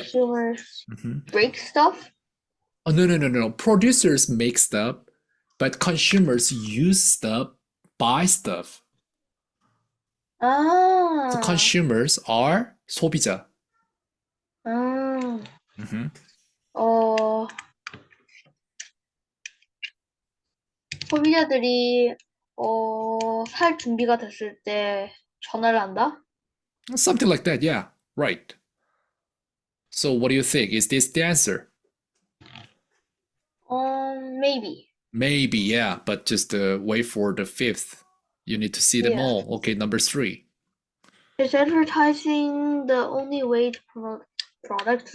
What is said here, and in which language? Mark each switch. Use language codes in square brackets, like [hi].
[en] consumers Mhm. break stuff. Oh no. Producers make stuff, but consumers use stuff, buy stuff. So Ah. consumers are 소비자. 음. Mhm. [ko] 어, 소비자들이 살 준비가 됐을 때 전화를 한다? [en] Something like that, yeah. Right. So what do you think? Is this the answer? Maybe. Maybe, yeah, but just wait for the fifth. You need to see them Yeah. all. Okay, number 3. Is advertising the only way to promote products?